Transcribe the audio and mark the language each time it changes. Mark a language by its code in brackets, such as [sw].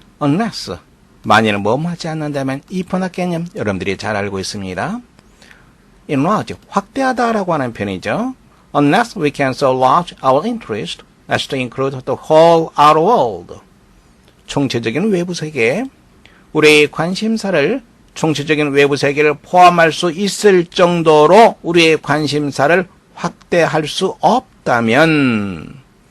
[ko] unless, 만일은 뭐하지 않는다면 if나 개념 여러분들이 잘 알고 있습니다. enlarge, 확대하다라고 하는 편이죠. [en] unless we can so enlarge our interest as to include the whole outer world. [ko] 총체적인 외부 세계, 우리의 관심사를 총체적인 외부 세계를 포함할 수 있을 정도로 우리의 관심사를 확대할 수 없다면